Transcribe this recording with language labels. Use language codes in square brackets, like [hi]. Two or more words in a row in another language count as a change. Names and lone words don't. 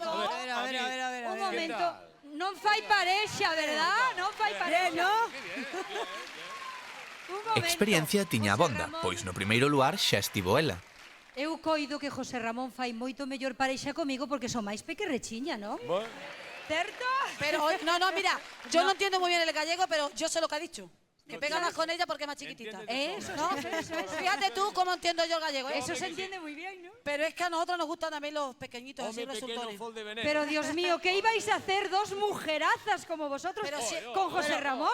[gl] Un momento. Non fai parexa, verdad? Non fai parexa. Experiencia tiña abonda, pois no primeiro luar xa estivo ela. Eu coido que José Ramón fai moito mellor parexa comigo porque son máis pequerrechiña, non? [es] ¿Cierto? Pero, no, mira, yo no entiendo muy bien el gallego, pero yo sé lo que ha dicho. Que pega más con ella porque es más chiquitita. Eso, ¿no? eso. Fíjate tú cómo entiendo yo el gallego. Eso se entiende muy bien, ¿no? Pero es que a nosotros nos gustan también los pequeñitos, así resultones. Pero Dios mío, ¿qué ibais a hacer dos mujerazas como vosotros con José Ramón?